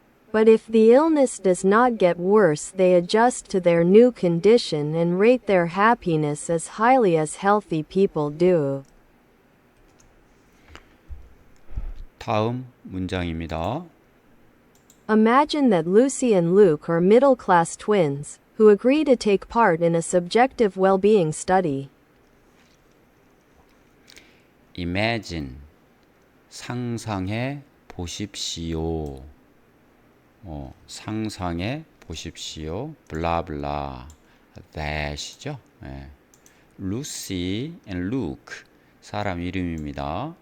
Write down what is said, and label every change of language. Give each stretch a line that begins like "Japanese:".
English: But if the illness does not get worse, they adjust to their new condition and rate their happiness as highly as healthy people do.
Korean: 다음 문장입니다.
English: Imagine that Lucy and Luke are middle-class twins, who agree to take part in a subjective well-being study. Imagine,
Korean: 상상해 보십시오. 상상해 보십시오. 블라블라, that이죠. Lucy and Luke, 사람 이름입니다.